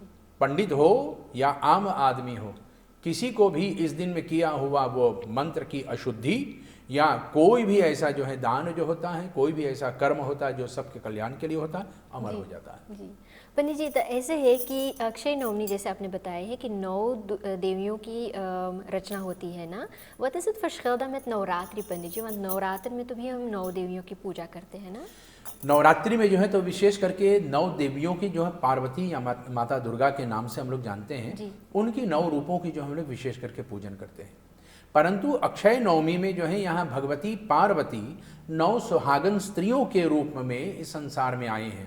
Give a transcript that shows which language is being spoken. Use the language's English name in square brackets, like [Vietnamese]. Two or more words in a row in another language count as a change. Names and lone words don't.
[Hindi] पंडित हो या आम आदमी हो, किसी को भी इस दिन में किया हुआ वो मंत्र की अशुद्धि या कोई भी ऐसा जो है दान जो होता है, कोई भी ऐसा कर्म होता है जो सबके कल्याण के लिए होता है, अमर हो जाता है। जी पंडित जी, तो ऐसे है कि अक्षय नवमी जैसे आपने बताया है कि 9 देवियों की रचना होती है ना, [Dutch] wat is het verschil dan met [Hindi] नवरात्रि पंडित जी? want नवरात्र में तो भी हम 9 देवियों की पूजा करते हैं ना। नवरात्रि में जो है तो विशेष करके 9 देवियों की जो है पार्वती या माता दुर्गा के नाम से हम लोग जानते हैं, उनकी 9 रूपों की जो हम लोग विशेष करके पूजन करते हैं। परंतु अक्षय नवमी में जो है यहाँ भगवती पार्वती 9 सुहागन स्त्रियों के रूप में इस संसार में आए हैं।